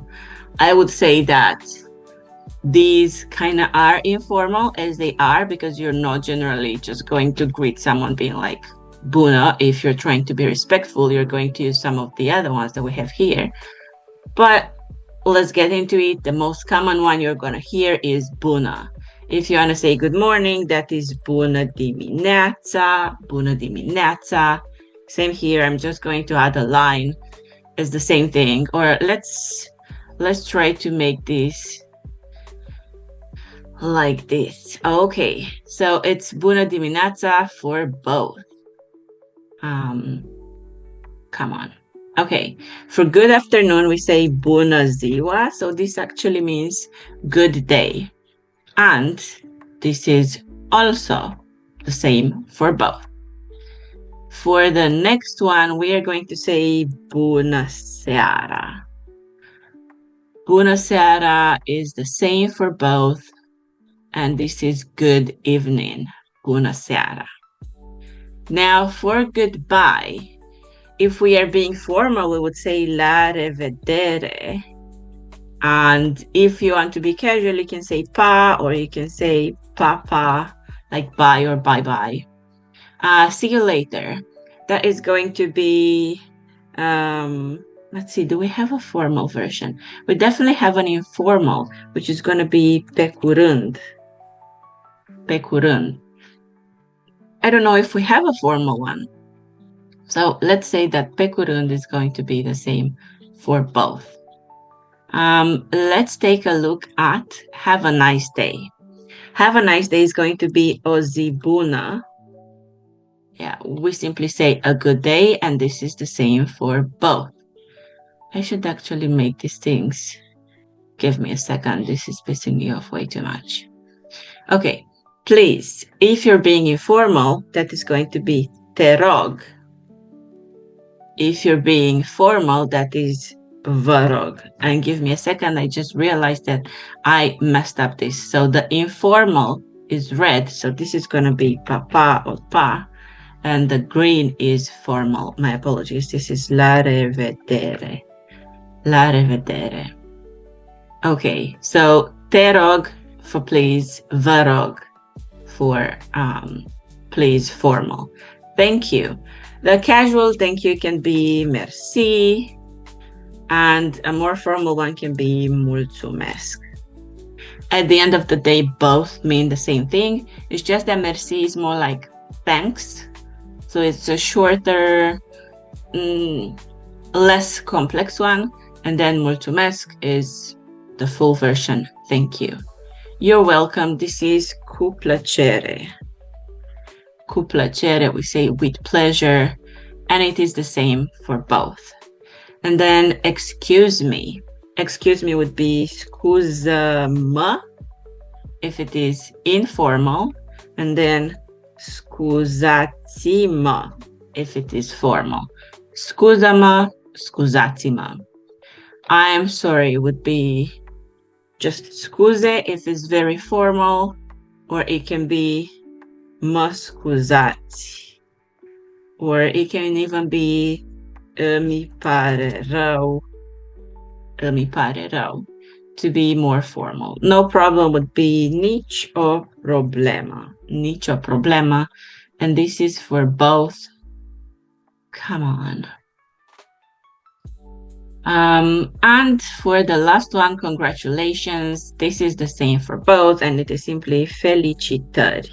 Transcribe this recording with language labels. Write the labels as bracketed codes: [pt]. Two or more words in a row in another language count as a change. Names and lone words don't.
[en] I would say that these kind of are informal as they are because you're not generally just going to greet someone being like bună. If you're trying to be respectful, you're going to use some of the other ones that we have here. But let's get into it. The most common one you're going to hear is bună. If you want to say good morning, that is [ro] bună dimineața, bună dimineața. [en] Same here. I'm just going to add a line. It's the same thing. Or let's try to make this like this. Okay, so it's [ro] bună dimineața [en] for both. Come on. Okay, for good afternoon, we say [ro] bună ziua. [en] So this actually means good day. And this is also the same for both. For the next one, we are going to say [ro] bună seara. Bună seara [en] is the same for both. And this is good evening. [ro] Bună seara. [en] Now for goodbye, if we are being formal, we would say [ro] la revedere. [en] And if you want to be casual, you can say pa, or you can say papa, like bye or bye-bye. See you later. That is going to be let's see, do we have a formal version? We definitely have an informal, which is going to be [ro] pe curând. Pe curând. [en] I don't know if we have a formal one. So let's say that [ro] pe curând [en] is going to be the same for both. Let's take a look at have a nice day. Have a nice day is going to be [ro] o zi bună. [en] Yeah, we simply say a good day, and this is the same for both. I should actually make these things. Give me a second. This is pissing me off way too much. Okay, please, if you're being informal, that is going to be [ro] te rog. [en] If you're being formal, that is [ro] vă rog. [en] And give me a second. I just realized that I messed up this. So the informal is red. So this is going to be papa or pa. And the green is formal. My apologies. This is [ro] la revedere. La revedere. [en] Okay, so [ro] te rog [en] for please, [ro] vă rog [en] for please formal. Thank you. The casual thank you can be merci, and a more formal one can be mulțumesc. At the end of the day, both mean the same thing. It's just that merci is more like thanks. So it's a shorter, less complex one. And then mulțumesc is the full version. Thank you. You're welcome. This is [ro] cu plăcere. Cu plăcere, [en] we say with pleasure. And it is the same for both. And then excuse me. Excuse me would be scuză-mă if it is informal. And then scuzați-mă if it is formal. [ro] Scuză-mă, scuzați-mă. [en] I'm sorry would be just scuze if it's very formal, or it can be [ro] mă scuzați, [en] or it can even be [ro] îmi pare rău, [en] to be more formal. No problem would be [ro] nici o problemă, [en] and this is for both. Come on. And for the last one, congratulations. This is the same for both, and it is simply felicitări.